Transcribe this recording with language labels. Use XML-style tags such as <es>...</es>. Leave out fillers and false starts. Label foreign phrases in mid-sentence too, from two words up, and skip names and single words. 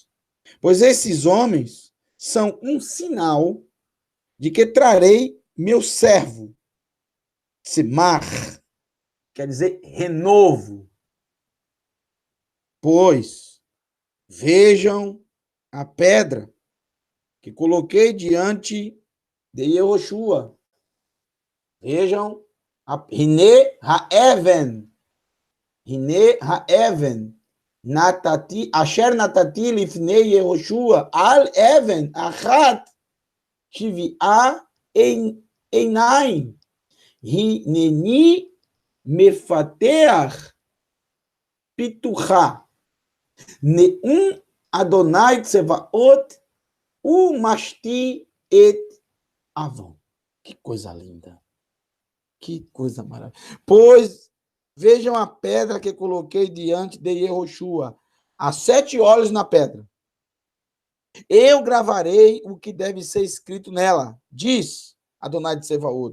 <pt>Pois esses homens são um sinal de que trarei meu servo, Simar, quer dizer renovo. Pois vejam a pedra que coloquei diante de Yehoshua. Vejam a</pt> <he>הנה האבן. הנה האבן. נתתי, אשר נתתי לפני יהושע. על אבן אחת שבעה עינים. הנני מפתח פתחה. נאם אדני צבאות ומשתי את עון.</he> <pt>Que coisa linda. Que coisa maravilhosa. Pois vejam a pedra que coloquei diante de Yehoshua. Há 7 olhos na pedra. Eu gravarei o que deve ser escrito nela. Diz Adonai de Sevaot.</pt>